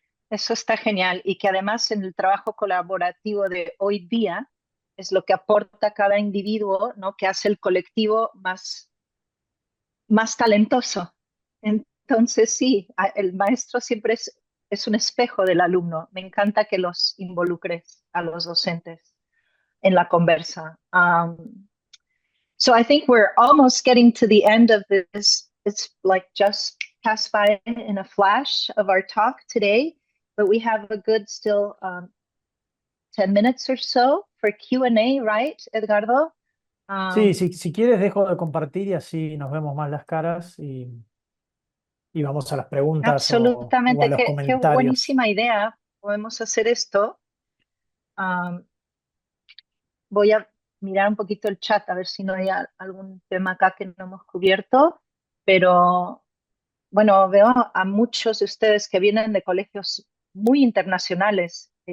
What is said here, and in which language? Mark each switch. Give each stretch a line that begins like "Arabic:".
Spanish: Eso está genial y que además en el trabajo colaborativo de hoy día es lo que aporta cada individuo, ¿no? Que hace el colectivo más talentoso. Entonces sí, el maestro siempre es un espejo del alumno. Me encanta que los involucres a los docentes en la conversa.
English: So I think we're almost getting to the end of this. It's like just passed by in a flash of our talk today, but we have a good still 10 minutes or so for Q&A, right, Edgardo?
Spanish: Sí, si quieres dejo de compartir y así nos vemos más las caras y vamos a las preguntas Absolutamente, o a los qué comentarios. buenísima idea. Podemos hacer esto. Voy a mirar un poquito el chat a ver si no hay algún tema acá que no hemos cubierto, pero bueno, veo a muchos de ustedes que vienen de colegios muy internacionales.